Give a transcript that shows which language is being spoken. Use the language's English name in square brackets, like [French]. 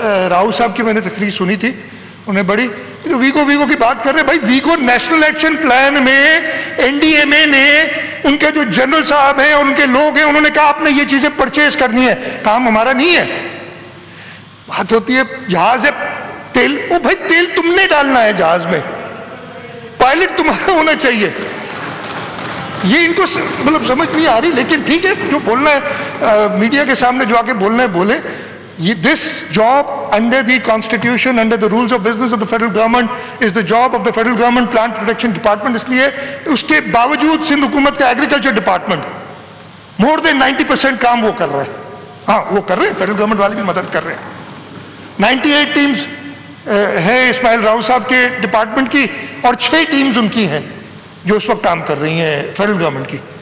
[Urdu] راؤ صاحب کی میں نے تقریر سنی تھی، انہیں بڑی ویگو کی بات کر رہے ہیں، بھائی ویگو نیشنل ایکشن پلان میں NDMA نے، ان کے جو جنرل صاحب ہیں اور ان کے لوگ ہیں، انہوں نے کہا آپ نے یہ چیزیں پرچیز کرنی ہے، کام ہمارا نہیں ہے۔ بات ہوتی ہے جہاز ہے تیل، وہ بھائی تیل تم نے ڈالنا ہے جہاز میں، پائلٹ تمہارا ہونا چاہیے. یہ ان کو مطلب سمجھ نہیں آ رہی, لیکن ٹھیک ہے, جو بولنا ہے میڈیا کے سامنے جو آ کے بولنا ہے بولے. [English] This job under the constitution, under the rules of business of the federal government is the job of the federal government plant protection department. [Urdu] اس لیے اس کے باوجود سندھ حکومت کا ایگریکلچر ڈپارٹمنٹ [English] more than 90% [Urdu] کام وہ کر رہا ہے. ہاں وہ کر رہے ہیں, فیڈرل گورنمنٹ والے بھی مدد کر رہے ہیں. 98 ٹیمز ہے اسماعیل راؤ صاحب کے ڈپارٹمنٹ کی, اور 6 ٹیمز ان کی ہیں جو اس وقت کام کر رہی ہیں فیڈرل گورنمنٹ کی.